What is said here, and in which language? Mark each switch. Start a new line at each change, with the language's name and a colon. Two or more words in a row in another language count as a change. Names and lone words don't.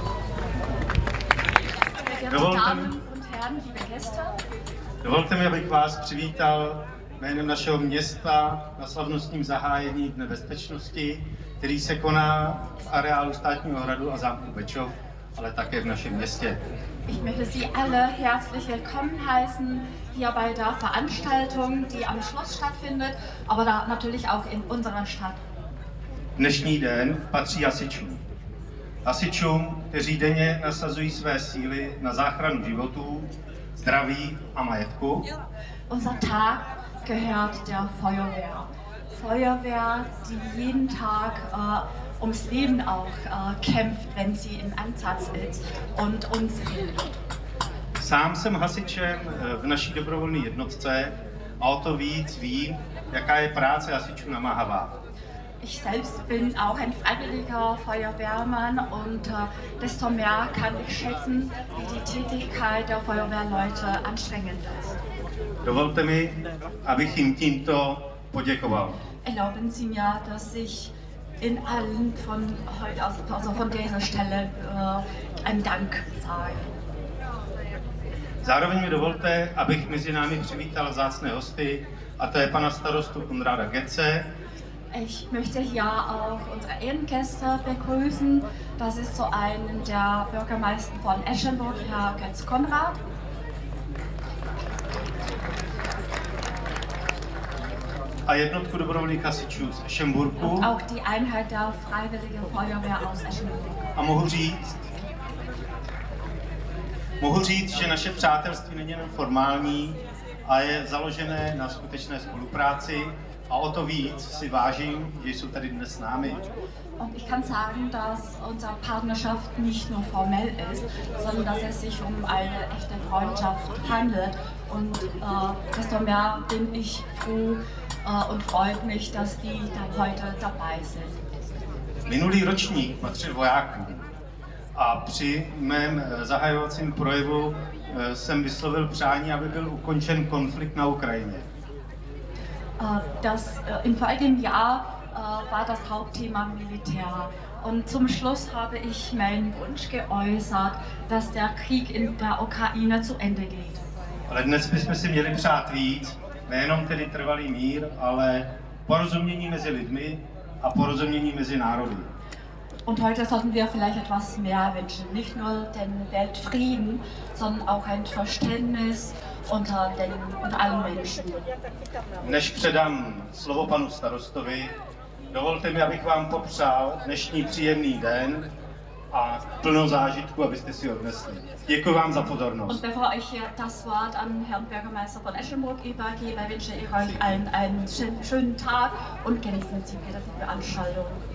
Czech: Dovolte mi, abych vás přivítal jménem našeho města na slavnostním zahájení Dne bezpečnosti, který se koná v areálu Státního hradu a zámku Bečov, ale také v našem městě.
German: Ich möchte Sie alle herzlich willkommen heißen hier bei der Veranstaltung, die am Schloss stattfindet, aber da natürlich auch in unserer Stadt.
Czech: Dnešní den patří hasičům. Hasičům, kteří denně nasazují své síly na záchranu životů, zdraví a majetku.
German: Unser Tag gehört der Feuerwehr. Feuerwehr, die jeden Tag ums Leben auch kämpft, wenn sie im Einsatz ist und uns hilft.
Czech: Sám jsem hasičem v naší dobrovolné jednotce a o to víc vím, jaká je práce hasičů namáhavá.
German: Ich selbst bin auch ein freiwilliger Feuerwehrmann und desto mehr kann ich schätzen, wie die Tätigkeit der Feuerwehrleute anstrengend ist.
Czech: Dovolte mi, abych jim tímto poděkoval.
German: Erlauben Sie mir, dass ich in allen von heute aus, also von dieser Stelle einen Dank sage.
Czech: Zároveň mi dovolte, abych mezi námi přivítal vzácné hosty, a to je pana starostu Konrada Getze.
German: Ich möchte hier auch unsere Ehrengäste begrüßen. Das ist so einen der Bürgermeister von Eschenburg, Herr Götz Konrad.
Czech: A jednotku dobrovolných hasičů z Eschenburgu.
German: Und auch die Einheit der Freiwilligen Feuerwehr aus Eschenburg.
Czech: A mohu říct, že naše přátelství není jen formální, a je založené na skutečné spolupráci a o to víc si vážím, že jsou tady dnes s námi.
German: Und ich kann sagen, dass unsere Partnerschaft nicht nur formell ist, sondern dass es sich um eine echte Freundschaft handelt. Und desto mehr bin ich froh und freut mich, dass die da heute dabei sind.
Czech: Minulý ročník patřil vojákům a při mém zahajovacím projevu jsem vyslovil přání, aby byl ukončen konflikt na Ukrajině.
German: Im vorigen Jahr war das Hauptthema Militär. Und zum Schluss habe ich meinen Wunsch geäußert, dass der Krieg in der Ukraine zu Ende geht.
Czech: Ale dnes bychom si měli přát víc, nejenom tedy trvalý mír, ale porozumění mezi lidmi a porozumění mezi národy.
German: Und heute sollten wir vielleicht etwas mehr wünschen, nicht nur den Weltfrieden, sondern auch ein Verständnis unter allen Menschen.
Czech: Než předám slovo panu starostovi, dovolte mi, abych vám popřál dnešní příjemný den a plno zážitku, abyste si odnesli. Děkuji vám za pozornost.
German: Und bevor ich hier das Wort an Herrn Bürgermeister von Eschenburg übergebe, wünsche ich euch allen einen schönen Tag und genießen Sie wieder die Veranstaltung.